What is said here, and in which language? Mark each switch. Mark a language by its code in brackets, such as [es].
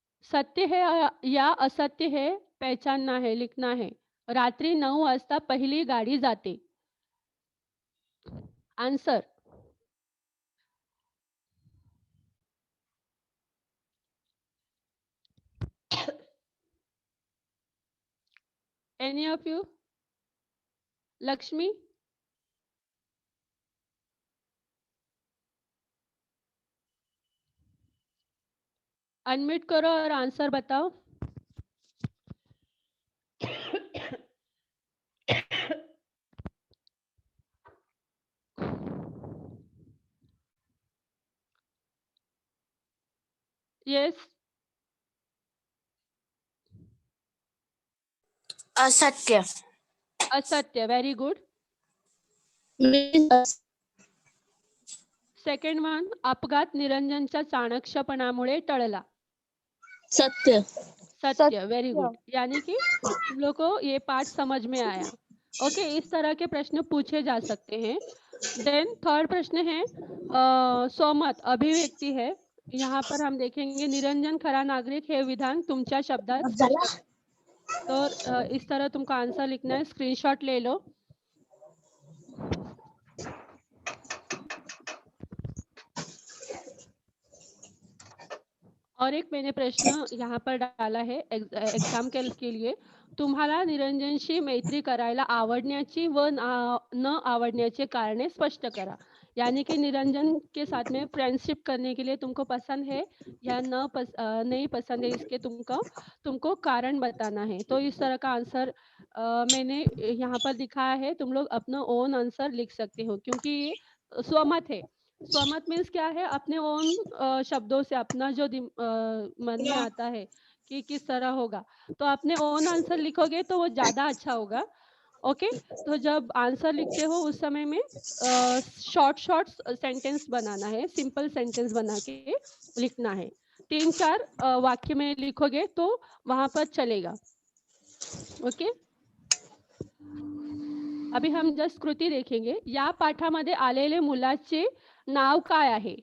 [hi] सत्य है या असत्य है, पहचानना है, लिखना है. [mr] रात्री 9 वाजता पहिली गाडी जाते. [en] Answer. Any of you? Lakshmi? [hi] Unmute करो और आंसर बताओ. [en] Yes? [mr] असत्य असत्य. Very good. सेकंड वन, अपघात निरंजनच्या चाणक्यपणामुळे टळला. सत्य। सत्य. Very good. [hi] यानी कि तुम लोग को ये पार्ट समझ में आया. ओके, इस तरह के प्रश्न पूछे जा सकते हैं. देन थर्ड प्रश्न है स्वमत अभिव्यक्ती है. यहाँ पर हम देखेंगे [mr] निरंजन खरा नागरिक हे विधान तुमच्या शब्दात स्पष्ट करा. [hi] तो इस तरह तुमको आंसर लिखना है. स्क्रीनशॉट ले लो. और एक मैंने प्रश्न यहाँ पर डाला है एग्जाम के लिए. [mr] तुम्हाला निरंजनशी मैत्री करायला आवडण्याची व न आवडण्याचे कारणे स्पष्ट करा. [hi] यानी कि निरंजन के साथ में फ्रेंडशिप करने के लिए तुमको पसंद है या नहीं पसंद है, इसके तुमको कारण बताना है. तो इस तरह का आंसर मैंने यहाँ पर दिखाया है. तुम लोग अपना ओन आंसर लिख सकते हो क्योंकि ये स्वमत है. स्वमत मीन्स क्या है? अपने ओन शब्दों से अपना जो मन में आता है कि किस तरह होगा, तो अपने ओन आंसर लिखोगे तो वो ज़्यादा अच्छा होगा। ओके? तो जब आंसर लिखते हो उस समय में शॉर्ट सेंटेंस बनाना है, सिंपल सेंटेंस बना के लिखना है। 3-4 वाक्य में लिखोगे तो वहाँ पर चलेगा। ओके? अभी हम जस्ट कृती देखेंगे. [mr] या पाठामध्ये आलेले मुलाचे नाव काय आहे?